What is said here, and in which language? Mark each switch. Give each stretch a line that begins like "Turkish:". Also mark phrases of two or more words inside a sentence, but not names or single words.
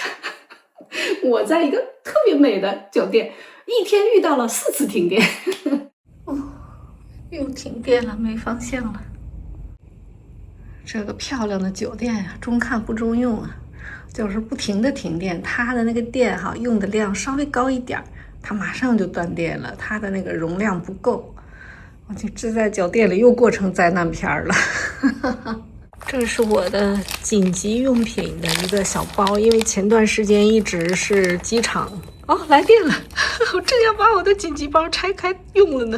Chinese: 我在一個特別美的酒店，一天遇到了4次停電。又停電了，沒方向了。這個漂亮的酒店呀，中看不中用啊，就是不停的停電。它的那個電哈，用的量稍微高一點，它馬上就斷電了，它的那個容量不夠。我就這在酒店裡又過成災難片了。這是我的緊急用品的一個小包，因為前段時間一直是機場來電了，我正要把我的緊急包拆開用了呢。